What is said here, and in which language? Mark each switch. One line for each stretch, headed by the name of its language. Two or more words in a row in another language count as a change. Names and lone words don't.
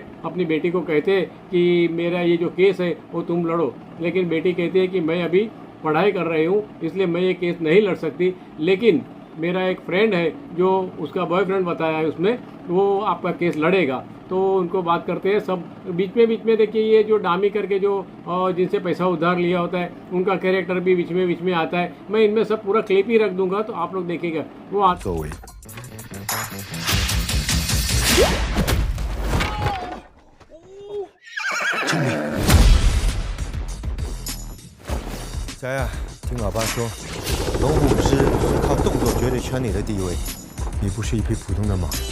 Hindi: अपनी बेटी को कहते हैं कि मेरा ये जो केस है वो तुम लड़ो, लेकिन बेटी कहती है कि मैं अभी पढ़ाई कर रही हूँ, इसलिए मैं ये केस नहीं लड़ सकती, लेकिन मेरा एक फ्रेंड है जो उसका बॉयफ्रेंड बताया है उसमें, वो आपका केस लड़ेगा। तो उनको बात करते हैं सब। बीच में देखिए ये जो डामी करके जो जिनसे पैसा उधार लिया होता है उनका कैरेक्टर भी बीच में आता है। मैं इनमें सब पूरा क्लिप ही रख दूंगा तो आप लोग देखिएगा वो
Chinese: 作为。小雅，听老爸说，龙虎武师是靠动作决定圈里的地位，你不是一匹普通的马。